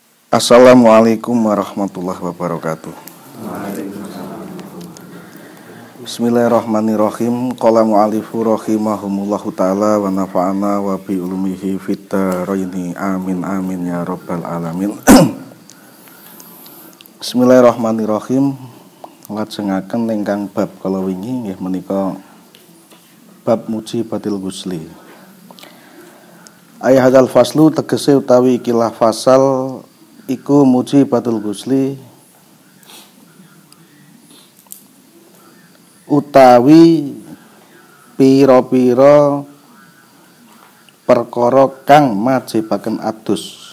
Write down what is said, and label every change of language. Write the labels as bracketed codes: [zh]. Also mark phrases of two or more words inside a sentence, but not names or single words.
[ar] السلام عليكم ورحمة الله وبركاته. بسم الله الرحمن الرحيم. قال المؤلف رحمه الله تعالى ونفعنا بعلومه في الدارين آمين آمين يا رب العالمين. بسم الله الرحمن الرحيم. [jv] Lajengaken ingkang bab kala wingi nggih menika bab [ar] موجبات الغسل. [jv] Ayat faslu tegese utawi ikilah fasal iku [ar] موجبات الغسل [jv] utawi pira-pira perkara kang majibaken adus.